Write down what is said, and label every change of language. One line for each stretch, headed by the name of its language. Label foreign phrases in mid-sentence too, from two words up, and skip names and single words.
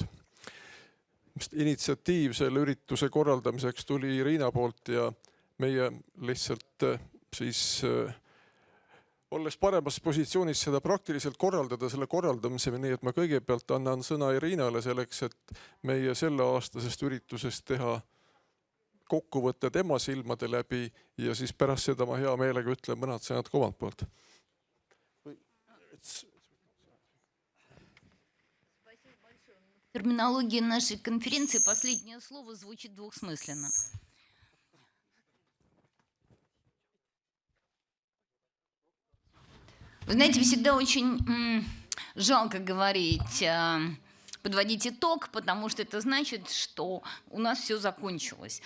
Estonian: Initsiatiiv selle ürituse korraldamiseks tuli Irina poolt ja meie lihtsalt siis olles paremas positsioonis seda praktiliselt korraldada, selle korraldamisega, nii et ma kõigepealt annan sõna Irinale selleks, et meie selleaastasest üritusest teha kokkuvõtte tema silmade läbi ja siis pärast seda ma hea meelega ütlen mõned sõnad omalt poolt.
Russian: В терминологии нашей конференции последнее слово звучит двухсмысленно. Вы знаете, всегда очень жалко говорить, подводить итог, потому что это значит, что у нас все закончилось.